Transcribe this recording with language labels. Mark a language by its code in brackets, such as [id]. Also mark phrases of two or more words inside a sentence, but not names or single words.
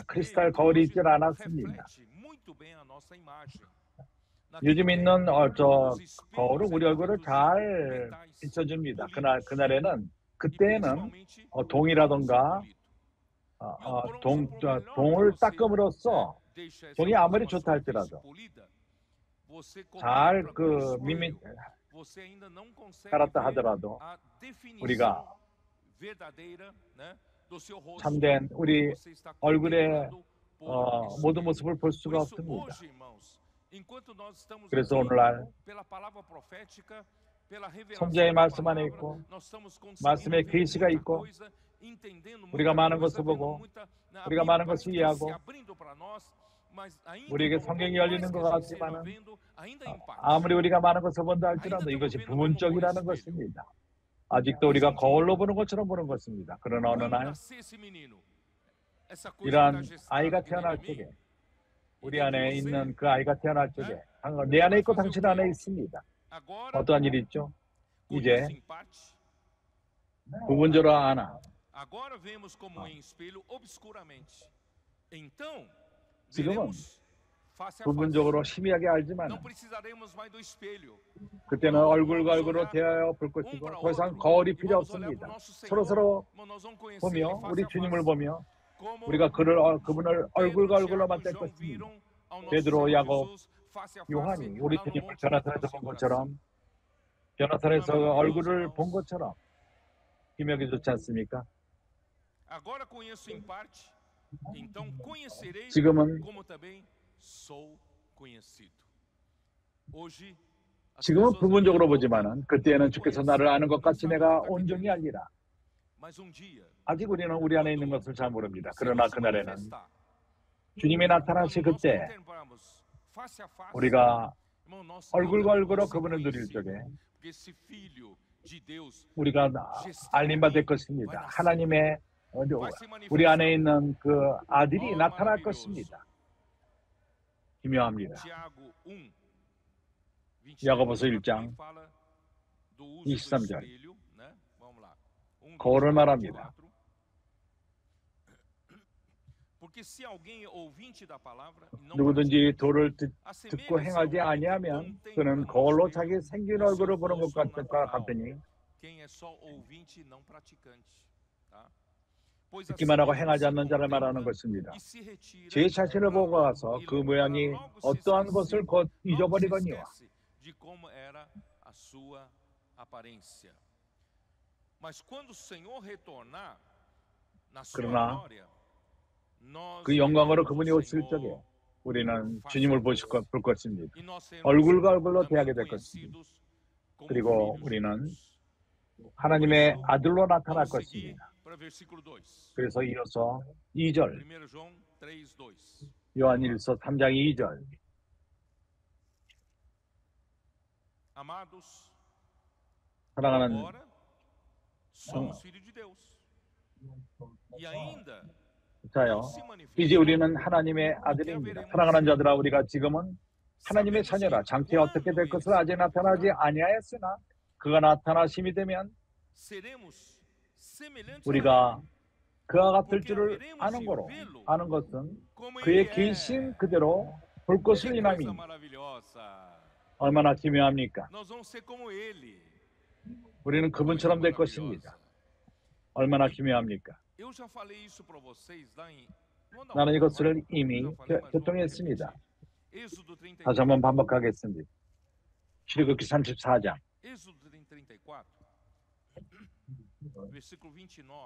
[ko] 크리스탈 거울이 있질 않았습니다. 요즘 있는 거울은 우리 얼굴을 잘 비춰줍니다. 그때는 동이라던가 동을 닦음으로써 동이 아무리 좋다 할지라도 잘 [pt] você ainda não consegue [ko] 살았다 [pt] ver [ko] 하더라도 [pt] a definição [ko] 우리가 [pt] verdadeira, né, do seu rosto. [ko] 참된 우리 [pt] Você está [ko] 얼굴의 [pt] contemplando por [ko] 모든 [pt] espelho. [ko] 모습을 볼 [pt] Por [ko] 수가 [pt] isso, [ko] 없습니다. [pt] hoje, irmãos, enquanto nós estamos [ko] 그래서 [pt] aqui, [ko] 오늘날 [pt] pela palavra profética, pela revelação [ko] 선지자의 [pt] da [ko] 말씀 안에 [pt] palavra, [ko] 있고 [pt] nós estamos conseguindo [ko] 말씀에 [pt] ver [ko] 계시가 [pt] muita [ko] 있고 [pt] coisa, entendendo [ko] 우리가 [pt] muita [ko] 많은 [pt] coisa, [ko] 것을 [pt] vendo [ko] 보고 [pt] muita, a [ko] 우리가 [pt] Bíblia [ko] 많은 [pt] parece [ko] 것을 [pt] que está se [ko] 이해하고 [pt] abrindo para nós, mas ainda, [ko] 우리에게 [pt] por [ko] 성경이 [pt] mais [ko] 열리는 [pt] que [ko] 것 [pt] a gente esteja [ko] 같지만은 [pt] vendo, ainda em parte. [ko] 아무리 우리가 많은 것을 본다 [pt] Ainda [ko] 할지라도 [pt] estamos [ko] 이것이 [pt] vendo como por [ko] 부분적이라는 [pt] espelho. [ko] 것입니다. 아직도 우리가 거울로 보는 것처럼 보는 것입니다. 그러나 어느 [pt] Quando [ko] 날 [pt] nascer esse menino, essa coisa que está [ko] 이러한 [pt] gestada [ko] 아이가 [pt] aqui dentro [ko] 태어날 [pt] de mim, [ko] 적에 [pt] e [ko] 우리 [pt] dentro [ko] 안에 [pt] de você, [ko] 있는 그 아이가 태어날 적에 [pt] né? [ko] 내 안에 [pt] Vai [ko] 있고 [pt] fazer o [ko] 당신 [pt] quê? [ko] 안에 있습니다. [pt] Agora [ko] 어떠한 일이 있죠? 이제 [pt] conheço em parte, [ko] 부분적으로 아나 [pt] agora vemos como em espelho obscuramente. Então [ko] 지금은 [pt] veremos face a face. [ko] 부분적으로 희미하게 알지만 [pt] Não precisaremos mais do espelho. [ko] 그때는 얼굴과 얼굴로 대하여 볼 것이고 더 이상 거울이 필요 없습니다. 서로서로 보며 우리 주님을 보며 우리가 그분을 얼굴과 얼굴로 만날 것입니다. 베드로, 야곱, 요한이 우리 주님을 변화산에서 본 것처럼 변화산에서 얼굴을 본 것처럼 희미하게 좋지 않습니까? [pt] Agora conheço em parte, então conhecerei [ko] 지금은 [pt] como também sou conhecido. Hoje as [ko] 지금은 [pt] pessoas [ko] 부분적으로 [pt] ainda não [ko] 보지만은 그때에는 주께서 나를 아는 것 같이 내가 온전히 알리라. [pt] mas um dia [ko] 아직 우리는 우리 안에 있는 것을 잘 모릅니다. [pt] o [ko] 그러나 [pt] Senhor se [ko] 그날에는 [pt] manifestar. [ko] 주님이 나타나실 [pt] Quando nós [ko] 그때 [pt] contemplarmos face a face, [ko] 우리가 [pt] irmão, nós [ko] 얼굴과 [pt] ainda [ko] 얼굴로 [pt] vamos ser [ko] 그분을 누릴 [pt] conhecidos, [ko] 적에 [pt] porque esse filho de Deus [ko] 우리가 알림받을 것입니다. 하나님의 우리 안에 있는 그 아들이 나타날 것입니다. 기묘합니다. [pt] Tiago 1, 23, [ko] 야고보서 1장 [pt] fala do uso [ko] 23절. [pt] do espelho, né? Vamos lá. [ko] 거울을 말합니다. [pt] Porque se alguém é ouvinte da palavra e não [ko] 누구든지 [pt] pratica, [ko] 도를 듣고 [pt] assemelha-se ao [ko] 행하지 [pt] homem que [ko] 아니하면 [pt] contempla [ko] 그는 [pt] no [ko] 거울로 [pt] espelho [ko] 자기 생긴 [pt] o seu [ko] 얼굴을 보는 것 [pt] rosto natural. [ko] 같으니 [pt] Quem é só ouvinte e não praticante, tá? Pois [ko] 듣기만 하고 [pt] assim [ko] 행하지 [pt] se [ko] 않는 자를 [pt] contempla [ko] 말하는 것입니다. [pt] e se retira [ko] 제 자신을 보고 [pt] para [ko] 가서 [pt] logo, [ko] 그 [pt] e [ko] 모양이 [pt] para logo se [ko] 어떠한 [pt] esquecer, [ko] 것을 곧 [pt] logo se [ko] 잊어버리거니와 [pt] esquece de como era a sua aparência. Mas quando o Senhor retornar na sua [ko] 그러나 [pt] glória, nós [ko] 그 영광으로 [pt] veremos [ko] 그분이 [pt] o [ko] 오실 적에 [pt] Senhor [ko] 우리는 [pt] face [ko] 주님을 [pt] a face. [ko] 볼 것입니다. [pt] E nós seremos [ko] 얼굴과 얼굴로 [pt] também [ko] 대하게 될 것입니다. [pt] conhecidos como [ko] 그리고 [pt] filhos de [ko] 우리는 [pt] Deus. [ko] 하나님의 아들로 나타날 [pt] Vamos seguir [ko] 것입니다. [pt] para versículo 2. [ko] 그래서 이어서 2절 [pt] 1 João 3:2. [ko] 요한일서 3장 2절 [pt] Amados, [ko] 사랑하는 [pt] agora somos filhos de Deus. E ainda [ko] 자요 [pt] não se [ko] 이제 [pt] manifestou [ko] 우리는 하나님의 아들입니다. 사랑하는 자들아 우리가 지금은 하나님의 자녀라 장차 어떻게 될 것을 아직 나타나지 아니하였으나 그가 나타나심이 되면 [pt] seremos semelhantes a [ko] 우리가 [pt] ele, [ko] 그와 같을 줄을 아는 거로 아는 것은 [pt] como [ko] 그의 [pt] ele [ko] 계신 [pt] é. [ko] 그대로 볼 것을 [pt] Que coisa [ko] 인함이 [pt] maravilhosa. [ko] 얼마나 기묘합니까? [pt] Nós vamos ser como ele. [ko] 우리는 그분처럼 될 것입니다. 얼마나 기묘합니까? [pt] Eu já falei isso para vocês lá em [ko] 나는 이것을 이미 교통했습니다. [pt] Êxodo [ko] 다시 [pt] 34. [ko] 한번 반복하겠습니다. 출애굽기 34장 [pt] Êxodo 34. Versículo 29.